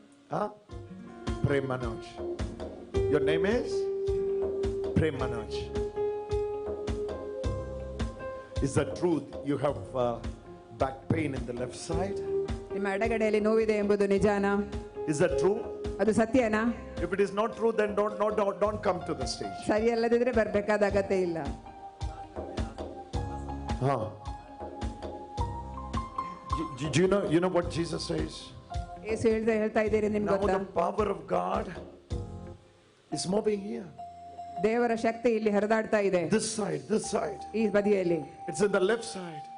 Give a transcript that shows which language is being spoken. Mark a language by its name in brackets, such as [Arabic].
[English] Huh? Prem Manoj. Your name is? Prem Manoj. Is that truth? You have back pain in the left side? [Kannada] ನಿಮ್ಮ ಎಡಗಡೆಯಲ್ಲಿ ನೋವಿದೆ ಎಂಬುದು ನಿಜಾನಾ? [English] Is that true? [Kannada] ಅದು ಸತ್ಯನಾ? [English] If it is not true, then don't come to the stage. [Kannada] ಸರಿ ಅಲ್ಲದಿದ್ರೆ ಬರ್ಬೇಕಾದ ಅಗತ್ಯ ಇಲ್ಲ. Huh? [English] Do you know what Jesus says? [Kannada] ಯೇಸು ಹೇಳ್ತಾ ಇದ್ದೀರಿ ನಿಮ್ಗೆ [English] Now [Kannada] ಗೊತ್ತಾ? [English] the power of God is moving here. [Kannada] ದೇವರ ಶಕ್ತಿ ಇಲ್ಲಿ ಹರಿದಾಡ್ತಾ ಇದೆ. [English] This side. [Kannada] ಈ ಬದಿಯಲ್ಲಿ, [English] It's in the left side.